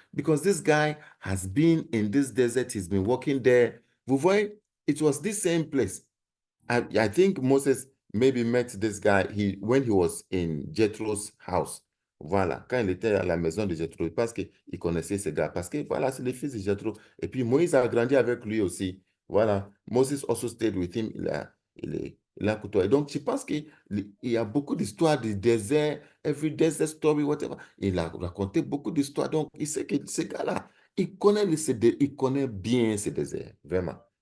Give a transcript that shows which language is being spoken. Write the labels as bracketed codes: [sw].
[en] Because this guy has been in this desert, he's been walking there. [fr] Vous voyez, [en] it was this same place. I think Moses maybe met this guy when he was in Jethro's house. [fr] Voilà, quand il était à la maison de Jethro, parce qu'il connaissait ce gars, parce que voilà, c'est le fils de Jethro. Et puis Moïse a grandi avec lui aussi. [en] Voilà, Moses also stayed with him. [fr] Il a côtoyé. Donc, je pense qu'il y a beaucoup d'histoires du désert, [en] every desert story, whatever. [fr] Il a raconté beaucoup d'histoires. Donc, il sait que ce gars-là, il connaît bien ce désert, vraiment.